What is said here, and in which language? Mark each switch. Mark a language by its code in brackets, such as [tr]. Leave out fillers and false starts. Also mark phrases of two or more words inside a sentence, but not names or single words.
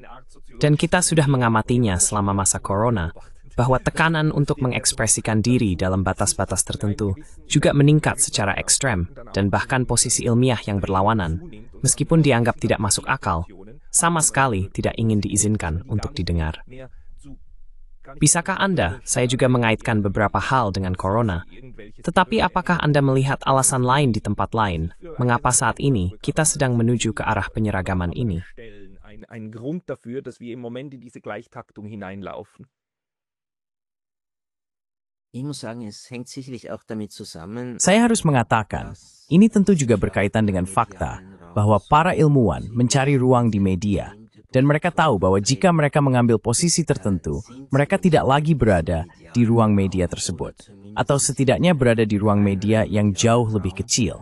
[id] Dan kita sudah mengamatinya selama masa corona, bahwa tekanan untuk mengekspresikan diri dalam batas-batas tertentu juga meningkat secara ekstrem dan bahkan posisi ilmiah yang berlawanan, meskipun dianggap tidak masuk akal, sama sekali tidak ingin diizinkan untuk didengar. Bisakah Anda, saya juga mengaitkan beberapa hal dengan corona, tetapi apakah Anda melihat alasan lain di tempat lain, mengapa saat ini kita sedang menuju ke arah penyeragaman ini? [de] Ein Grund dafür, dass wir im Moment in diese Gleichtaktung hineinlaufen. Ich muss sagen, es hängt sicherlich auch damit zusammen. [id] Saya harus mengatakan, ini tentu juga berkaitan dengan fakta bahwa para ilmuwan mencari ruang di media, dan mereka tahu bahwa jika mereka mengambil posisi tertentu, mereka tidak lagi berada di ruang media tersebut, atau setidaknya berada di ruang media yang jauh lebih kecil.